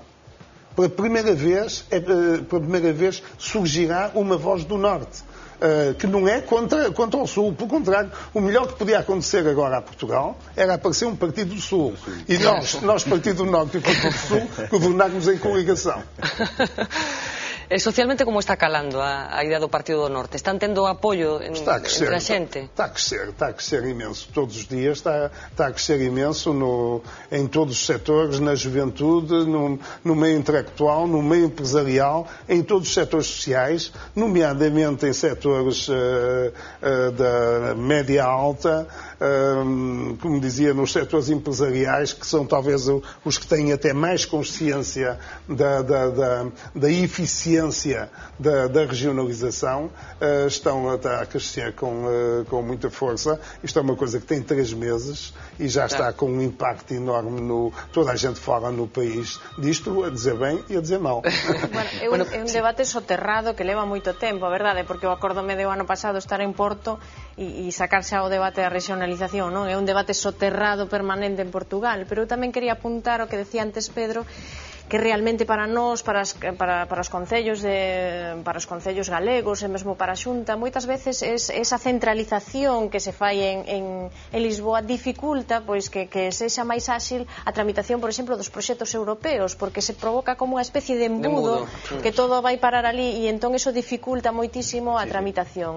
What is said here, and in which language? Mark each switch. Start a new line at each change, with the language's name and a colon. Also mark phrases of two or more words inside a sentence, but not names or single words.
Portuguese: Pela primeira vez surgirá uma voz do Norte, que não é contra o Sul. Pelo contrário, o melhor que podia acontecer agora a Portugal era aparecer um Partido do Sul. E nós Partido do Norte e Partido do Sul, governarmos em coligação.
Galician: Socialmente, como está calando a idea do Partido do Norte? Están tendo apoio entre a xente?
Portuguese: Está a crescer imenso. Todos os dias está a crescer imenso em todos os setores, na juventude, no meio intelectual, no meio empresarial, em todos os setores sociais, nomeadamente em setores da média alta, como dizia, nos setores empresariais, que são talvez os que têm até mais consciência da eficiência da regionalização, estão a crescer com muita força. Isto é uma coisa que tem 3 meses e já está com um impacto enorme toda a gente fala no país disto, a dizer bem e a dizer mal.
Galician: Bueno, é un debate soterrado que leva moito tempo, a verdade, porque eu acordome do ano pasado estar en Porto e sacarse ao debate da regionalización, non? É un debate soterrado permanente en Portugal, pero eu tamén quería apuntar o que decía antes Pedro, que realmente para nós, para os concellos galegos e mesmo para a Xunta, moitas veces esa centralización que se fai en Lisboa dificulta pois que sexa máis áxil a tramitación, por exemplo, dos proxectos europeos, porque se provoca como unha especie de embudo que todo vai parar ali e entón eso dificulta moitísimo a tramitación.